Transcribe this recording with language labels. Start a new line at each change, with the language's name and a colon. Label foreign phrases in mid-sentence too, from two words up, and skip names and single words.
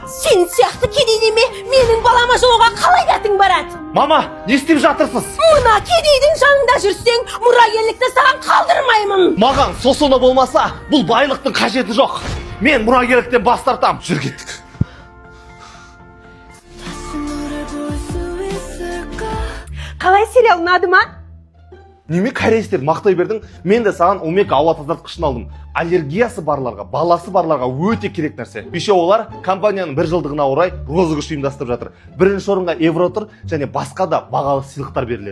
Kazakh: Сен сияқты кедей неме менің балама жолға қалай дәтің барады? Мама, не істеп жатырсыз? Мына кедейдің жанында жүрсең, мұрагерлікті саған қалдырмаймын. Маған сосыны болмаса, бұл байлықтың қажеті жоқ. Мен мұрагерліктен бас тартам. Жүр кеттік.
Korean: 다시 너를 볼 수 있을까
Kazakh: Қалай сериал ұнады ма? Неме корейстер мақтай бердің? Мен де саған омега ауа тазартқышын алдым. Аллергиясы барларға, баласы барларға өте керек нәрсе. Беше олар компанияның бір жылдығына орай розыгрыш ұйымдастырып жатыр. Бірінші орынға евро тұр және басқа да бағалы сыйлықтар беріледі.